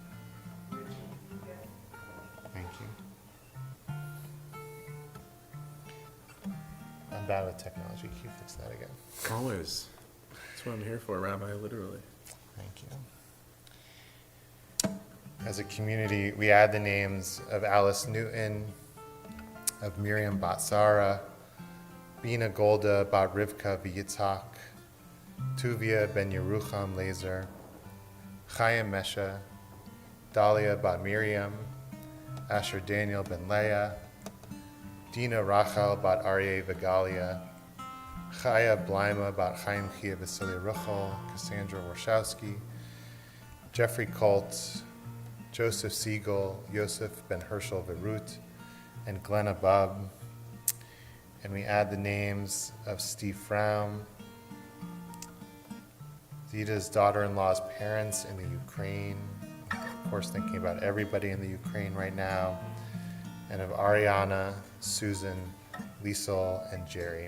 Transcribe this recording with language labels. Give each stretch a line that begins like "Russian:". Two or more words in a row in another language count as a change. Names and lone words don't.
English: Thank you. I'm bad with technology. Can you fix that again? Always. That's what I'm here for, Rabbi, literally. Thank you. As a community, we add the names of Alice Newton, of Miriam Bat Sarah, Bina Golda Bat Rivka V'Yitzhak, Tuvia Ben Yerucham Lazer, Chaim Mesha, Dahlia Bat Miriam, Asher Daniel Ben Leah, Dina Rachel Bat Aryeh Vigalia, Chaya Blima Bat Chaim Chia Vasilia Ruchel, Cassandra Warshawski, Jeffrey Colt, Joseph Siegel, Yosef Ben Herschel Verut, and Glenn Abab. And we add the names of Steve Fromm, Zita's daughter-in-law's parents in the Ukraine, of course thinking about everybody in the Ukraine right now, and of Ariana, Susan, Liesel, and Jerry.